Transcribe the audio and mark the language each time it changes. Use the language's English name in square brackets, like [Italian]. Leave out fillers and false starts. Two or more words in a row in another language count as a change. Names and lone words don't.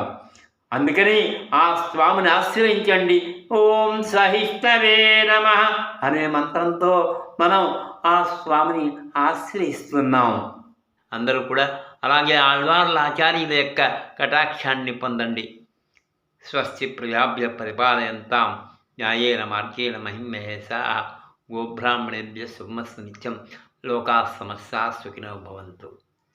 [Telugu] అందుకని ఆ స్వామిని ఆశ్రయించండి. [Sanskrit] ఓం సహిష్ణవే నమః [Telugu] అనే మంత్రంతో మనం ఆ స్వామిని ఆశ్రయిస్తున్నాం. అందరూ కూడా అలాగే ఆళ్వార్ల ఆచార్యుల యొక్క కటాక్షాన్ని పొందండి. [Sanskrit] స్వస్తి ప్రజాభ్య పరిపాలయంతాం న్యాయేన మార్గేణ మహిమహేషాః గోబ్రాహ్మణేభ్యः శుభమస్తు నిత్యం. లోకాः సమస్తాः సుఖినో భవంతు.